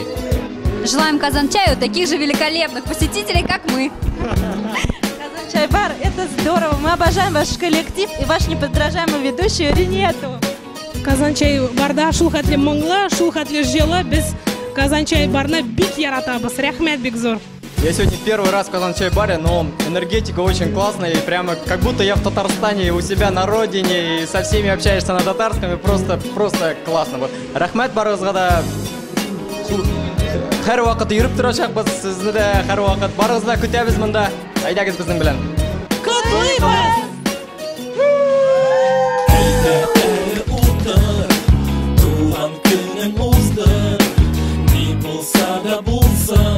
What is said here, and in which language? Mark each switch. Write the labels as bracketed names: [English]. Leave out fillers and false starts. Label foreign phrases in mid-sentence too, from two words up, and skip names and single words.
[Russian] Желаем Казань-чаю таких же великолепных посетителей, как мы. Казань-чай-бар – это здорово. Мы обожаем ваш коллектив и ваш неподражаемый ведущий Ринету. [Tatar] Казань-чай-барда шул хәтле моңлы, шул хәтле җылы. Без Казань-чай-барны бик яратабыз. Рәхмәт бик зур. [Russian] Я сегодня первый раз в Казань-чай-баре, но энергетика очень классная, и прямо как будто я в Татарстане, у себя на родине, и со всеми общаешься на татарском, и просто классно. Вот. [Tatar] Рахмат барыгызга да һәр вакыт йөреп торачакбыз, сезне дә һәр вакыт барыгызны көтәбез монда. Әйдәгез безнең белән. Котлыйбыз! Туган көнең узды, ни булса да булсын.